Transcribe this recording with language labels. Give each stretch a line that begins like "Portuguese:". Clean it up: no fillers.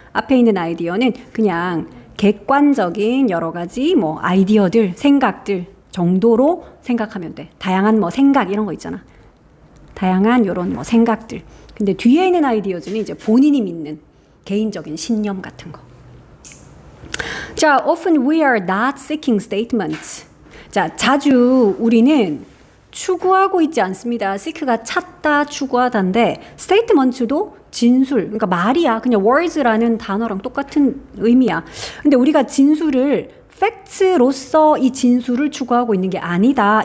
Korean: 앞에 있는 아이디어는 그냥 객관적인 여러 가지 뭐 아이디어들, 생각들 정도로 생각하면 돼. 다양한 뭐 생각 이런 거 있잖아. 다양한 요런 뭐 생각들. 근데 뒤에 있는 아이디어즈는 이제 본인이 믿는 개인적인 신념 같은 거.
English: 자, often we are not seeking statements.
Korean: 자, 자주 우리는 추구하고 있지 않습니다. seek가 찾다, 추구하다인데 statements도 진술, 그러니까 말이야. 그냥 words라는 단어랑 똑같은 의미야. 근데 우리가 진술을 팩트로서 이 진술을 추구하고 있는 게 아니다.